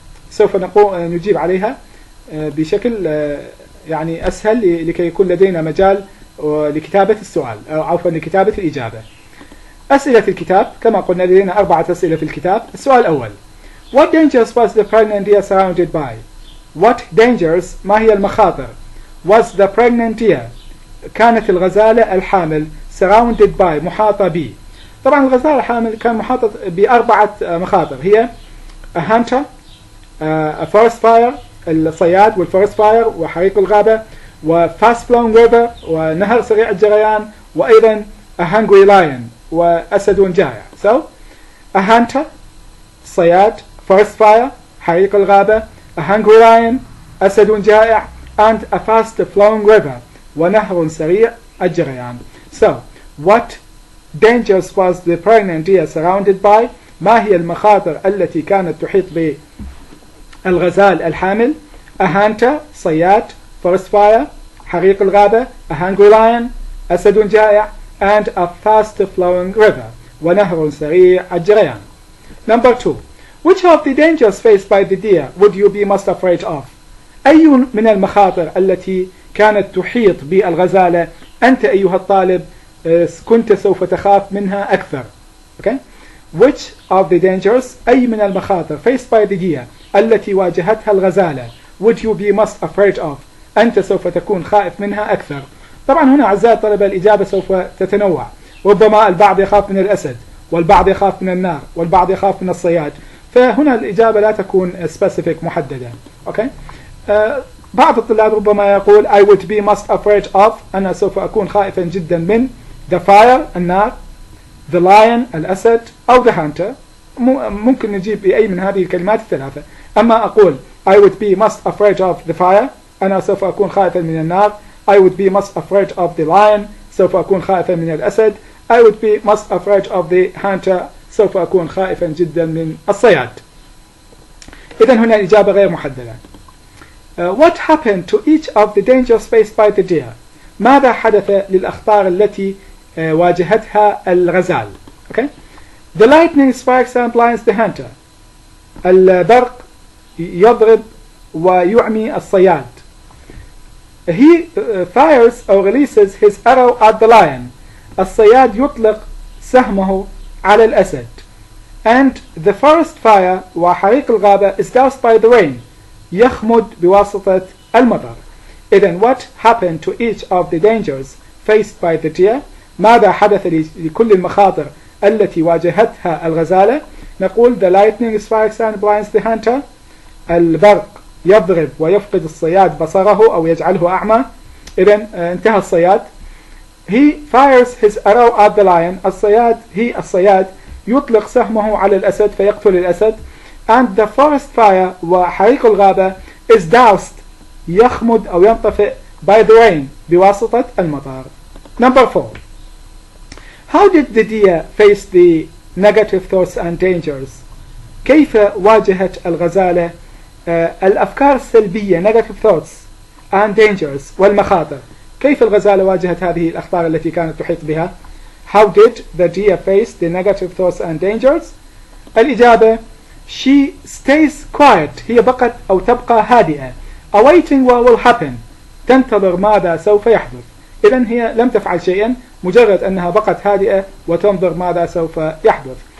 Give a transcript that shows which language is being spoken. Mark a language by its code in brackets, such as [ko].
[ar] سوف نجيب عليها بشكل أسهل لكي يكون لدينا مجال لكتابة السؤال أو عفوا لكتابة الإجابة. أسئلة الكتاب كما قلنا لدينا 4 أسئلة في الكتاب. السؤال الأول: [en] What dangers was the pregnant deer surrounded by? What dangers [ar] ما هي المخاطر [en] was the pregnant deer [ar] كانت الغزالة الحامل [en] surrounded by [ar] محاطة ب. طبعا الغزالة الحامل كان محاطة ب4 مخاطر، هي [en] a hunter, a forest fire [ar] الصياد والforest fire وحريق الغابة و [en] fast flowing river [ar] ونهر سريع الجريان وأيضا [en] a hungry lion [ar] وأسد جائع. [en] So a hunter صياد، forest fire [ar] حريق الغابة، [en] a hungry lion [ar] أسد جائع [en] and a fast flowing river [ar] ونهر سريع الجريان. [en] So what dangers was the pregnant deer surrounded by؟ [ar] ما هي المخاطر التي كانت تحيط بالغزال الحامل؟ [en] a hunter صياد، forest fire حريق الغابة، a hungry lion أسد جائع and a fast flowing river ونهر سريع الجريان. Number 2. Which of the dangers faced by the deer would you be most afraid of؟ [ar] أي من المخاطر التي كانت تحيط بالغزالة أنت أيها الطالب كنت سوف تخاف منها أكثر؟ Okay? [en] Which of the dangers [ar] أي من المخاطر [en] faced by the deer [ar] التي واجهتها الغزالة [en] would you be most afraid of [ar] أنت سوف تكون خائف منها أكثر؟ طبعا هنا أعزائي الطلبة الإجابة سوف تتنوع. ربما البعض يخاف من الأسد والبعض يخاف من النار والبعض يخاف من الصياد، فهنا الإجابة لا تكون specific محددة. [en] Okay? [ar] بعض الطلاب ربما يقول [en] I would be most afraid of [ar] أنا سوف أكون خائفا جدا من [en] the fire [ar] النار، [en] the lion [ar] الأسد أو the hunter. ممكن نجيب بأي من هذه الكلمات الثلاثة. [en] أما أقول I would be most afraid of the fire [ar] أنا سوف أكون خائفا من النار، [en] I would be most afraid of the lion [ar] سوف أكون خائفا من الأسد، [en] I would be most afraid of the hunter [ar] سوف أكون خائفا جدا من الصياد. إذن هنا الإجابة غير محددة. [en] What happened to each of the dangers faced by the deer؟ [ar] ماذا حدث للأخطار التي واجهتها الغزال؟ [en] Okay? The lightning strikes and blinds the hunter. [ar] البرق يضرب ويعمي الصياد. [en] He fires or releases his arrow at the lion. [ar] الصياد يطلق سهمه على الأسد. [en] And the forest fire [ar] وحريق الغابة [en] is doused by the rain. [ar] يخمد بواسطة المطر. [en] إذن what happened to each of the dangers faced by the deer؟ [ar] ماذا حدث لكل المخاطر التي واجهتها الغزالة؟ [en] نقول the lightning strikes and blinds the hunter. [ar] البرق يضرب ويفقد الصياد بصره أو يجعله أعمى. إذن انتهى الصياد. [en] He fires his arrow at the lion. [ar] الصياد يطلق سهمه على الأسد فيقتل الأسد. [en] And the forest fire [ar] وحريق الغابة [en] is doused [ar] يخمد أو ينطفئ [en] by the rain [ar] بواسطة المطر. [en] Number 4. How did the deer face the negative thoughts and dangers؟ [ar] كيف واجهت الغزالة الأفكار السلبية [en] negative thoughts and dangers والمخاطر؟ [ar] كيف الغزالة واجهت هذه الأخطار التي كانت تحيط بها؟ [en] How did the deer face the negative thoughts and dangers؟ الإجابة She stays quiet. [ar] هي بقت أو تبقى هادئة. [en] Awaiting what will happen. [ar] تنتظر ماذا سوف يحدث. إذن هي لم تفعل شيئا، مجرد أنها بقت هادئة وتنظر ماذا سوف يحدث.